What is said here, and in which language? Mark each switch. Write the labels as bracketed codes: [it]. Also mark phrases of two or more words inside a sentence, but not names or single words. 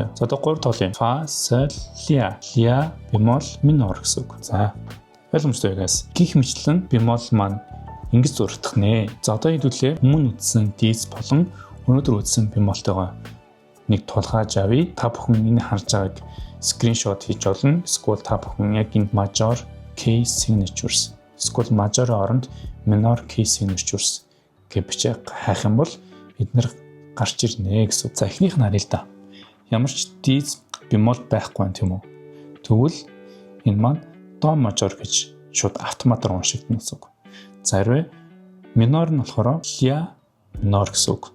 [mn] За одоо 3 тоолын фа, соль, ля. Ля бемол минор гэсэн үг. За ойлгомжтой guys. Гих мэтлэн бемол маань ингэж зурагдах нэ. За одоо хэдүүлээ өмнө үзсэн диез болон өнөөдөр үзсэн бемолтойгоо нэг тулгааж авъя. Та бүхэн энэ харж байгааг скриншот хийж олно. Эсвэл та бүхэн яг энэ [en] major key signatures [mn] эсвэл major оронд [en] minor key signatures [mn] гэж бичиж хайх юм бол эдгээр гарч ирнэ гэсэн. За эхнийх нь харъя л да. Ямар ч диез бемол байхгүй юм тийм үү? Тэгвэл энэ маань до major гэж шууд автоматар уншигдана гэсэн үг. За хэрвээ минор нь болохоор ля минор гэсэн үг.